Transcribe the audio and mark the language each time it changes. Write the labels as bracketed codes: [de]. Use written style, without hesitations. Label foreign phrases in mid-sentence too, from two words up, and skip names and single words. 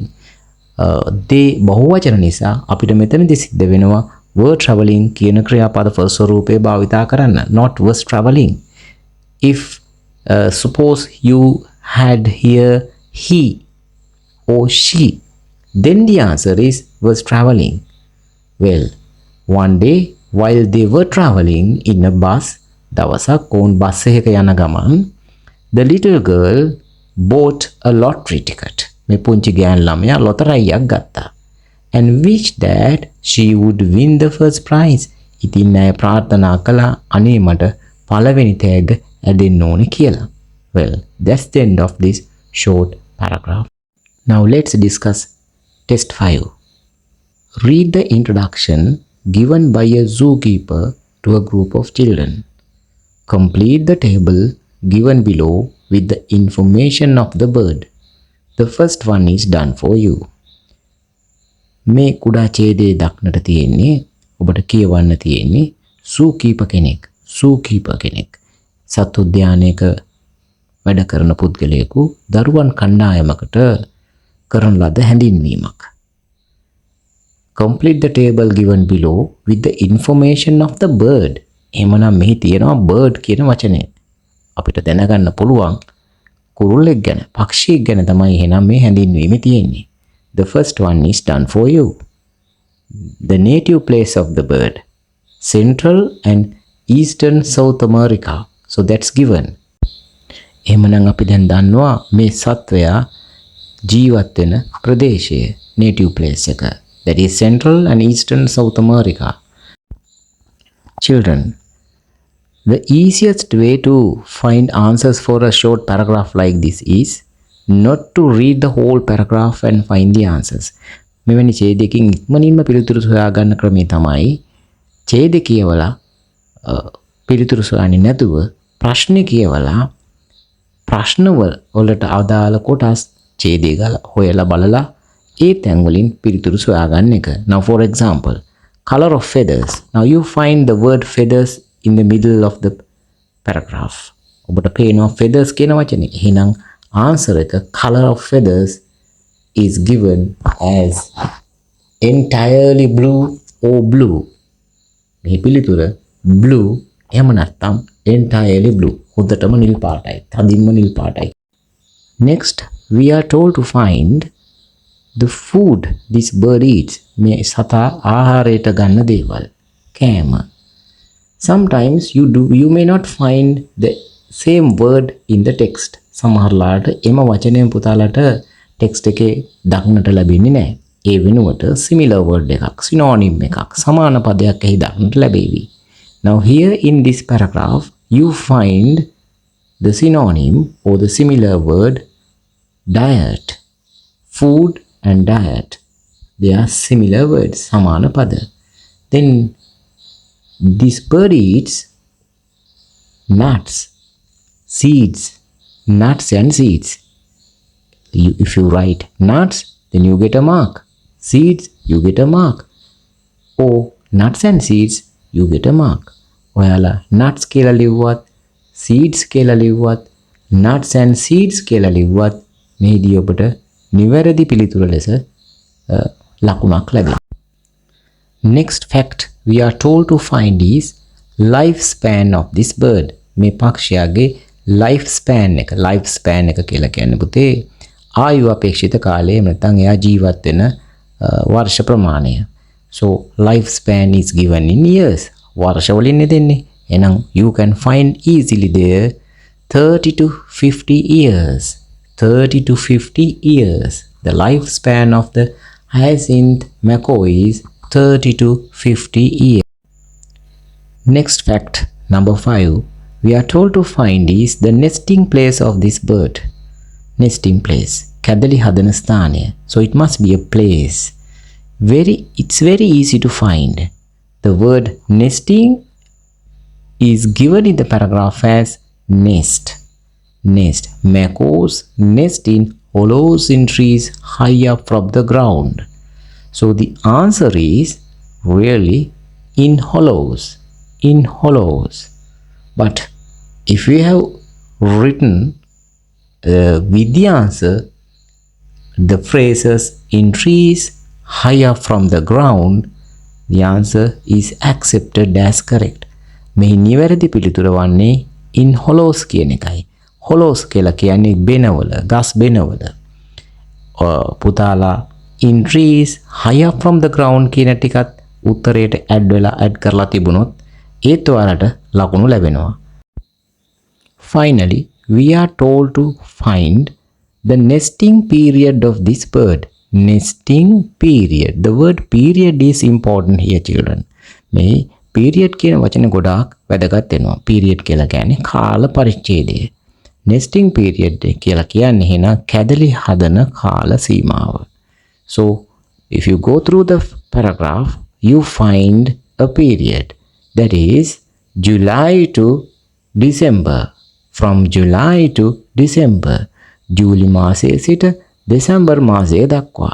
[si] they බහුවචන නිසා අපිට මෙතනදී සිද්ධ වෙනවා [en] were traveling [si] කියන ක්‍රියාපද first ස්වරූපේ භාවිතා කරන්න, [en] not was traveling. If suppose you had here he or she, then the answer is was traveling. Well, one day while they were traveling in a bus, [si] දවසක් ඔවුන් බස් එකක යන ගමන් [en] the little girl bought a lottery ticket. [si] මේ පුංචි ගෑන් ළමයා ලොතරැයියක් ගත්තා. [en] And wished that she would win the first prize. [si] ඉතින් ඇය ප්‍රාර්ථනා කළා අනේ මට පළවෙනි තෑග්ග ඇදෙන්න ඕනේ කියලා. [en] Well, that's the end of this short paragraph. Now let's discuss test 5. Read the introduction given by a zookeeper to a group of children. Complete the table given below with the information of the bird. The first one is done for you. [si] මේ කුඩා ඡේදයේ දක්නට තියෙන්නේ ඔබට කියවන්න තියෙන්නේ සූකීප කෙනෙක් සත්තු උද්‍යානයක වැඩ කරන පුද්ගලයෙකු දරුවන් කණ්ඩායමකට කරන ලද හැඳින්වීමක්. [en] Complete the table given below with the information of the bird. [si] එහෙමනම් මෙහි තියෙනවා bird කියන වචනය. අපිට දැනගන්න පුළුවන් කුරුල්ලෙක් ගැන, පක්ෂියෙක් ගැන තමයි එහෙනම් මේ හැඳින්වීම තියෙන්නේ. [en] The first one is done for you. The native place of the bird, Central and Eastern South America. So that's given. [si] එහෙමනම් අපි දැන් දන්නවා මේ සත්වයා ජීවත් වෙන ප්‍රදේශය, [en] native place එක. That is Central and Eastern South America. Children, the easiest way to find answers for a short paragraph like this is not to read the whole paragraph and find the answers. [si] මෙවැනි ඡේදයකින් ඉක්මනින්ම පිළිතුරු සොයාගන්න ක්‍රමය තමයි ඡේදය කියවලා පිළිතුරු සොයන්නේ නැතුව ප්‍රශ්නේ කියවලා ප්‍රශ්න වලට අදාළ කොටස් ඡේදය හොයලා බලලා ඒ තැන් වලින් පිළිතුරු සොයාගන්න එක. [en] Now for example, color of feathers. Now you find the word feathers in the middle of the paragraph. [si] ඔබට පේනවා [en] feathers [si] කියන වචනේ. එහෙනම් [en] answer එක color of feathers is given as entirely blue or blue. [si] මේ පිළිතුර blue එහෙම නැත්නම් [en] entirely blue. [si] හොඳටම නිල් පාටයි. තදින්ම නිල් පාටයි. [en] Next, we are told to find the food this bird eats. [si] මේ සතා ආහාරයට ගන්න දේවල්. කෑම. [en] Sometimes you may not find the same word in the text. [si] සමහරලාට එම වචනයෙන් පුතාලට ටෙක්ස්ට් එකේ දක්නට ලැබෙන්නේ නැහැ. ඒ වෙනුවට [en] similar word [si] එකක්, synonym එකක්, සමාන පදයක් එහි දක්නට ලැබෙවි. [en] Now here in this paragraph you find the synonym or the similar word diet. Food and diet, they are similar words, [si] සමාන පද. [en] Then this bird eats nuts, seeds, nuts and seeds. If you write nuts, then you get a mark. Seeds, you get a mark. Or nuts and seeds, you get a mark. [si] ඔයාලා nuts කියලා ලිව්වත් seeds කියලා ලිව්වත් [en] nuts and seeds [si] කියලා ලිව්වත් මේදී ඔබට නිවැරදි පිළිතුර ලෙස ලකුණක් ලැබෙනවා. [en] Next fact we are told to find is lifespan of this bird. [si] මේ පක්ෂයාගේ lifespan එක කියලා කියන්නේ පුතේ ආයු අපේක්ෂිත කාලය නැත්නම් එයා ජීවත් වෙන වර්ෂ ප්‍රමාණය. [en] So lifespan is given in years. [si] වර්ෂ වලින් දෙන්නේ. එහෙනම් [en] you can find easily there 30 to 50 years. 30 to 50 years. The lifespan of the hyacinth macaw is 30 to 50 years. Next fact, number 5, we are told to find is the nesting place of this bird. Nesting place. [si] කැදලි හදන ස්ථානය. [en] So it must be a place. It's very easy to find. The word nesting is given in the paragraph as nest. Nest. Macaws nest in hollows in trees high up from the ground. So the answer is really in hollows. In hollows. But if we have written with the answer the phrases in trees high up from the ground, the answer is accepted as correct. [si] මේ නිවැරදි පිළිතුර වන්නේ [en] in hollows [si] කියන එකයි. hollows කියලා කියන්නේ බෙනවල, ගස් බෙනවල. පුතාලා [en] in trees high up from the ground [si] කියන ටිකත් උත්තරයට add කරලා තිබුණොත් ඒත් ඔයාලට ලකුණු ලැබෙනවා. [en] Finally, we are told to find the nesting period of this bird. Nesting period. The word period is important here, children. [si] මේ period කියන වචනේ ගොඩාක් වැදගත් වෙනවා. period කියලා කියන්නේ කාල පරිච්ඡේදය. [en] nesting period [si] කියලා කියන්නේ එහෙනම් කැදලි හදන කාල සීමාව. [en] So, if you go through the paragraph, you find a period that is July to December. From July to December. [si] ජූලි මාසයේ සිට දෙසැම්බර් මාසය දක්වා.